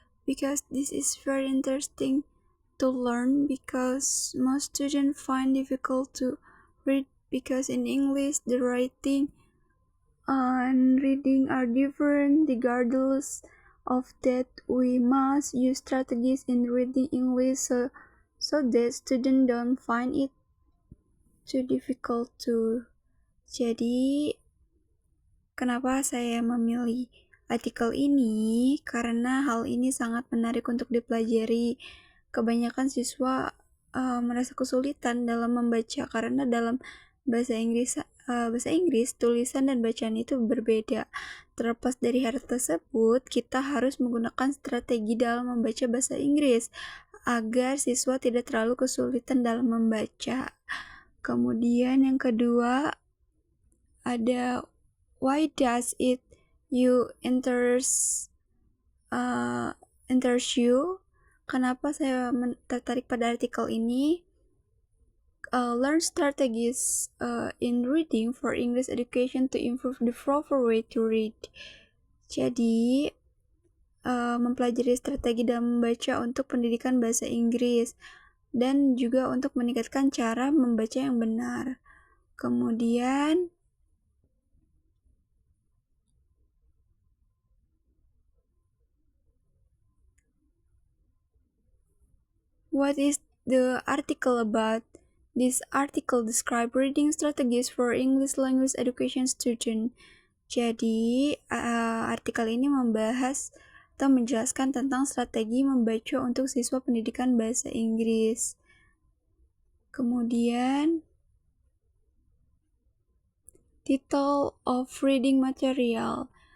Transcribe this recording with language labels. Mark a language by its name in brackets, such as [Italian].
[English] Because this is very interesting to learn, because most students find difficult to read, because in English the writing and reading are different. Regardless of that, we must use strategies in reading English so that students don't find it too difficult to. [Indonesian] Jadi, kenapa saya memilih artikel ini? Karena hal ini sangat menarik untuk dipelajari. Kebanyakan siswa merasa kesulitan dalam membaca karena dalam bahasa Inggris tulisan dan bacaan itu berbeda. Terlepas dari hal tersebut, kita harus menggunakan strategi dalam membaca bahasa Inggris agar siswa tidak terlalu kesulitan dalam membaca. Kemudian yang kedua ada [English] why does it interest you? [Indonesian] Kenapa saya tertarik pada artikel ini? [English] Learn strategies in reading for English education to improve the proper way to read. [Indonesian] Jadi, mempelajari strategi dalam membaca untuk pendidikan bahasa Inggris dan juga untuk meningkatkan cara membaca yang benar. Kemudian, [English] what is the article about? This article describe reading strategies for English language education student. [Indonesian] Jadi, artikel ini membahas atau menjelaskan tentang strategi membaca untuk siswa pendidikan bahasa Inggris. Kemudian, [English] title of reading material.